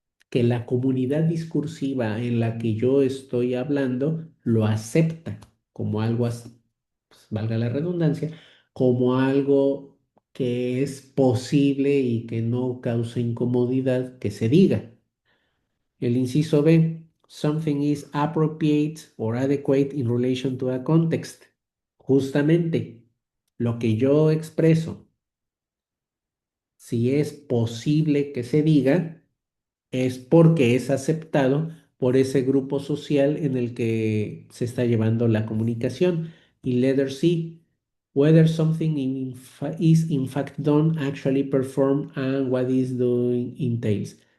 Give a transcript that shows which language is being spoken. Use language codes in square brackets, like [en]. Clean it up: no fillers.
[es] Que la comunidad discursiva en la que yo estoy hablando lo acepta como algo, pues, valga la redundancia, como algo que es posible y que no causa incomodidad que se diga. El inciso B, [en] something is appropriate or adequate in relation to a context. [es] Justamente lo que yo expreso, si es posible que se diga, es porque es aceptado por ese grupo social en el que se está llevando la comunicación. [en] Y letter C, whether something is in fact done, actually performed, and what is doing entails.